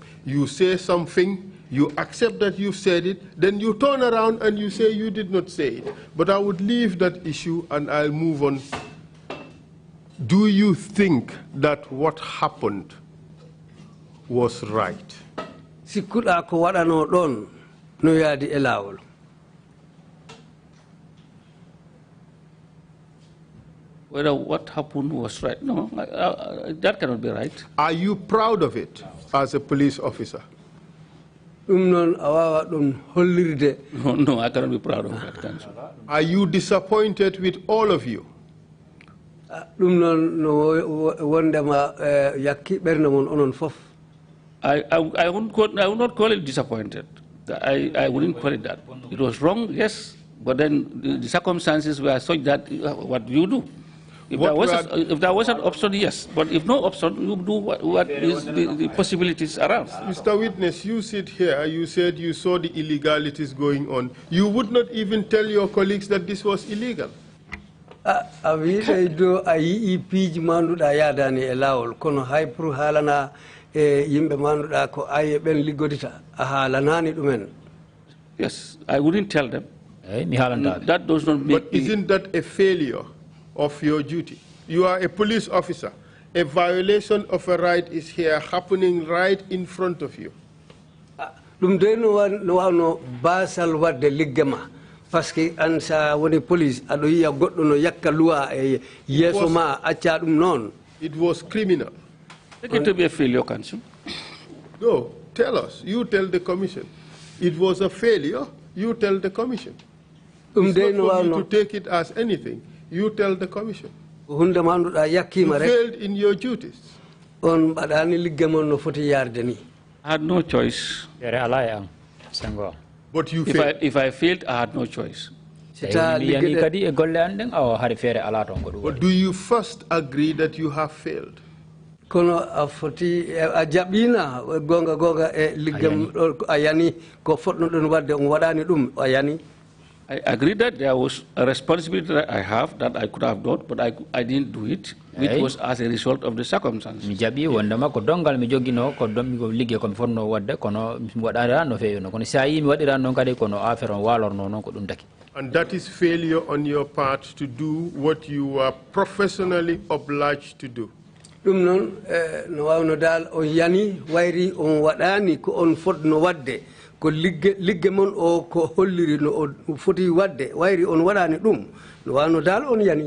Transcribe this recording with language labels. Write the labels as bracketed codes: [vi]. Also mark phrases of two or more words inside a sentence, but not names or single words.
[en] You say something, you accept that you said it, then you turn around and you say you did not say it. But I would leave that issue and I'll move on. Do you think that what happened was right? [ff] Sikkuɗa ko waɗano ɗon no yaadi e laawol. [en] Whether what happened was right. No, that cannot be right. Are you proud of it as a police officer? [ff] Ɗum noon a wawa ɗum hollirde. [en] No, I cannot be proud of that, Council. Are you disappointed with all of you? [ff] Ɗum noon no wondema yakki ɓernde mon onon fof. [en] I would not call it disappointed. I wouldn't call it that. It was wrong, yes, but then the circumstances were such that what you do. If there was an option, yes. But if no option, you do what is the possibilities around. Mr. Witness, you sit here, you said you saw the illegalities going on. You would not even tell your colleagues that this was illegal. [ff] A wiide do a yii piiji manduɗa yadani e laawol kono hay pour haalana e yimɓe manduɗa ko aye ɓen liggodita a haalanani ɗumen. [en] Yes, I wouldn't tell them. That does not make. But isn't that a failure of your duty? You are a police officer. A violation of a right is here happening right in front of you. [ff] Ɗum de no wawno basal wadde liggema. [fr] Parce que [ff] an sa woni police aɗo yiya goɗɗo no yakka luwa e yeeso ma acca ɗum noon. [en] It was criminal. Take it to be a failure, Council. No, tell us. You tell the commission. It was a failure. You tell the commission. It's not for you to take it as anything. You tell the commission. You failed in your duties. I had no choice. But you failed. If I failed, I had no choice. But do you first agree that you have failed? [ff] Kono afoti a jaɓina gonga e liggam ayani ko fotno ɗon wadde on waɗani ɗum ayani. [en] I agree that there was a responsibility that I have that I could have done, but I didn't do it, which was as a result of the circumstances. [ff] Mi jaɓi wondema ko dongal mi joggino ko ligge ko mi fonno wadde kono mi waɗani no feewi no kono sa yi mi waɗira noon kadi kono affaire on walorno noon ko ɗum taki. [en] And that is failure on your part to do what you are professionally obliged to do. [ff] Ɗum noon no wawno dal on yani wayri on waɗani ko on fotno wadde ko ligge mon o ko holliri no o foti wadde wayri on waɗani ɗum no wawno dal on yani.